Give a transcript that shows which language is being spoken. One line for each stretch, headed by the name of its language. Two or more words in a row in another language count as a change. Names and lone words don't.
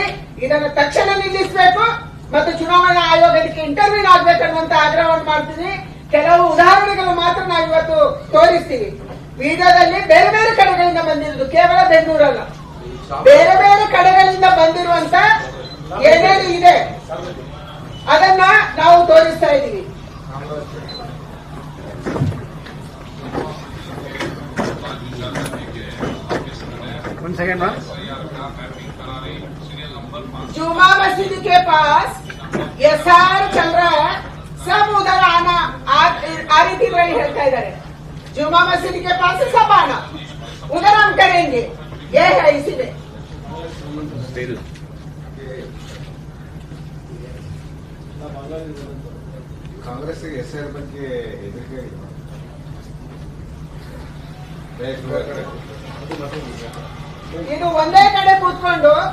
Kannada: ಇದನ್ನು ತಕ್ಷಣ ನಿಲ್ಲಿಸಬೇಕು ಮತ್ತು ಚುನಾವಣಾ ಆಯೋಗಕ್ಕೆ ಇಂಟರ್ವ್ಯೂನ್ ಆಗ್ಬೇಕನ್ನುವಂತ ಆಗ್ರಹವನ್ನು ಮಾಡ್ತೀನಿ. ಕೆಲವು ಉದಾಹರಣೆಗಳು ಮಾತ್ರ ನಾವು ಇವತ್ತು ತೋರಿಸ್ತೀವಿ. ವಿಡಿಯೋದಲ್ಲಿ ಬೇರೆ ಬೇರೆ ಕಡೆಗಳಿಂದ ಬಂದಿರುವುದು, ಕೇವಲ ಬೆಂಗಳೂರಲ್ಲ, ಬೇರೆ ಬೇರೆ ಕಡೆಗಳಿಂದ ಬಂದಿರುವಂತ ಏನೇನು ಇದೆ ಅದನ್ನ ನಾವು ತೋರಿಸ್ತಾ ಇದ್ದೀವಿ.
Hindi: जुमा मस्जिद के पास SIR चल रहा है, सब उधर आना आ रही थी, वही
Kannada: ಹೇಳ್ತಾ ಇದ್ದಾರೆ.
Hindi: जुमा मस्जिद के पास से सब आना, उधर हम करेंगे, ये है इसीलिए.
Kannada: ಕಾಂಗ್ರೆಸ್ SIR ಬಗ್ಗೆ ಹೆದರಿಕೆ ಇದು ಒಂದೇ ಕಡೆ ಕೂತ್ಕೊಂಡು